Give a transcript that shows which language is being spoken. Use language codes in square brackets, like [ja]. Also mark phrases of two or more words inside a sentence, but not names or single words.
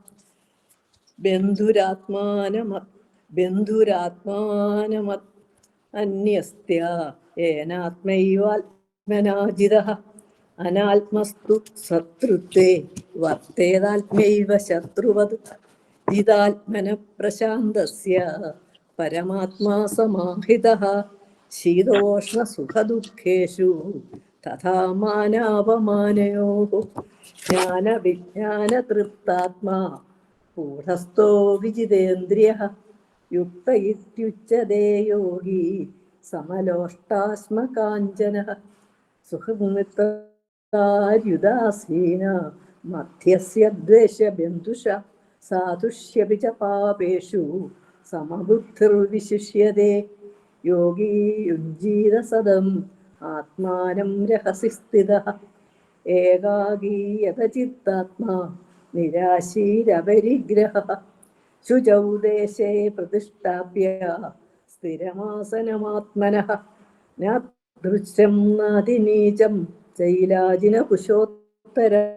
[sa] बन्धुरात्मानमत् अन्यस्त्य येनात्मैवात्मना जितः अनात्मस्तु शत्रुत्वे वर्तेदात्मैव शत्रुवत् जितात्मनः प्रशान्तस्य परमात्मा समाहितः शीतोष्णसुखदुःखेषु तथा मानापमानयोः ज्ञानविज्ञानतृप्तात्मा गूढस्थो विजितेन्द्रियः युक्त इत्युच्यते योगी समलोष्टास्मकाञ्चनः സുഹൃമിത്രാര്യുദാസീന മധ്യസ്യ ദ്വേഷബന്ധുഷ സാധുഷ്യപി ച പാപേഷു സമബുദ്ധിർവിശിഷ്യതേ യോഗീ യുഞ്ജീത സദം ആത്മാനം രഹസി സ്ഥിതഃ ഏകാകീയത ചിത്താത്മാ നിരാശീരപരിഗ്രഹഃ ശുചൗ ദേശേ പ്രതിഷ്ഠാപ്യ സ്ഥിരമാസനമാത്മനഃ ദൃശ്യം നാതിനീചം ചൈലാജിന കുശോത്തര